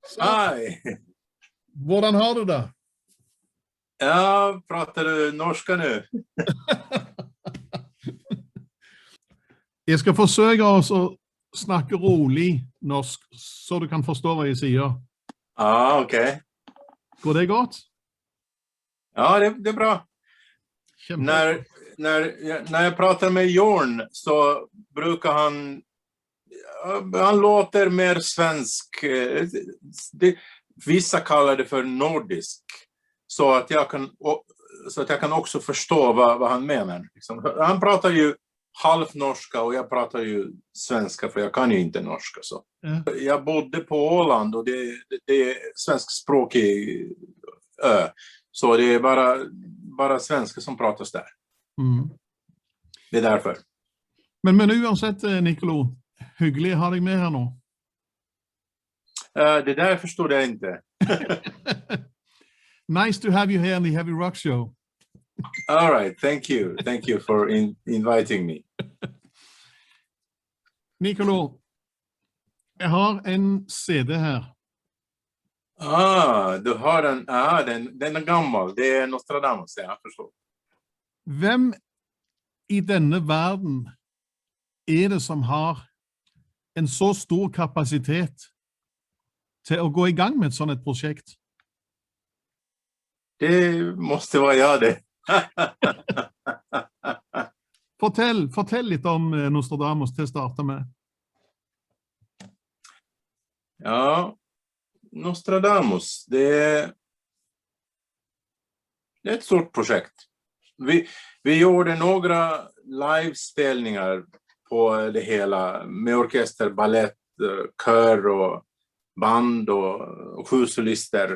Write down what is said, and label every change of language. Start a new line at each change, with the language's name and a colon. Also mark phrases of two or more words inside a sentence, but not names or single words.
Norwegian: Hej! Hvordan har du det?
Swedish: Ja, pratar du norska nu?
Norwegian: Jeg skal forsøke oss å snakke rolig norsk, så du kan forstå hva jeg sier.
Swedish: Ja, okej.
Norwegian: Går det godt?
Swedish: Ja, det är bra.
Norwegian: Kjempebra.
Swedish: När jag pratar med Jorn så brukar han låter mer svensk. Vissa kallar det för nordisk. Så att jag kan också förstå vad han menar. Liksom. Han pratar ju halvnorska och jag pratar ju svenska för jag kan ju inte norska. Så. Ja. Jag bodde på Åland och det är svenskspråkig ö. Så det är bara svenska som pratas där. Mm. Det är därför.
Norwegian: Men uansett, Nikolo, hyggelig å ha deg med her nå.
Swedish: Det där förstod jag inte.
English: Nice to have you here on the Heavy Rock Show. All right, thank you. Thank you for inviting me.
Norwegian: Nikolo, jeg har en CD her.
Swedish: Du har den. Den är gammal. Det är Nostradamus, jag förstår.
Norwegian: Hvem i denne verden er det som har en så stor kapasitet til å gå i gang med et sånt projekt?
Swedish: Det måste vara jag det.
Norwegian: Fortell litt om Nostradamus til å starte med.
Swedish: Ja, Nostradamus, det är ett stort projekt. Vi gjorde några livespelningar på det hela med orkester, ballett, kör och band och 7 solister.